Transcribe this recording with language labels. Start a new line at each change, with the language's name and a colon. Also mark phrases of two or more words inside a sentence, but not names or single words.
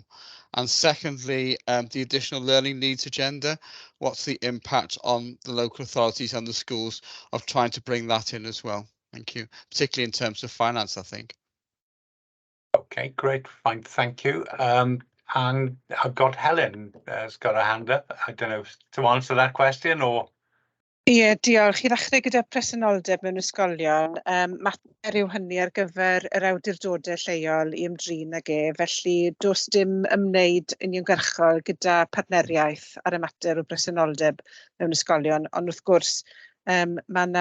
English: And secondly, the additional learning needs agenda, what's the impact on the local authorities and the schools of trying to bring that in as well? Thank you, particularly in terms of finance, I think. Okay, great, fine, thank you. And I've got Helen has got her hand up. I don't know if to answer that question or.
Welsh: Ie, diolch. I ddechrau gyda presenoldeb mewn ysgolion, mater yw hynny ar gyfer yr awdurdodau lleol i ymdrin ag felly does dim ymwneud uniongyrchol gyda partneriaeth ar y mater o presenoldeb mewn ysgolion, ond wrth gwrs mae